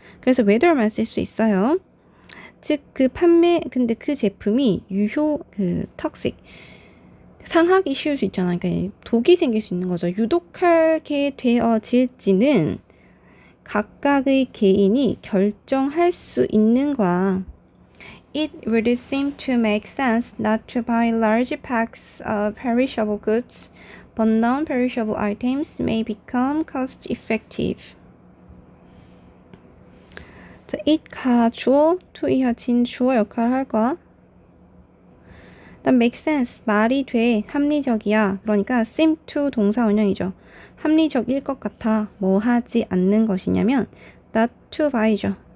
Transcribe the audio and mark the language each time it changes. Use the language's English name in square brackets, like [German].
[Korean] 그래서 whether만 쓸 수 있어요. 즉 그 근데 그 제품이 toxic, 상하기 쉬울 수 있잖아. 그러니까 독이 생길 수 있는 거죠. 유독하게 되어질지는 각각의 개인이 결정할 수 있는 거야. [English] It would seem to make sense not to buy large packs of perishable goods, but non-perishable items may become cost-effective. [Korean] 자, it가 주어, to 이하 진 주어 역할을 할 거야. 일단 [English] make sense, [Korean] 말이 돼, 합리적이야. 그러니까 seem to 동사 원형이죠. 합리적일 것 같아. 뭐 하지 않는 것이냐면 [English] not to buy [Korean] 죠.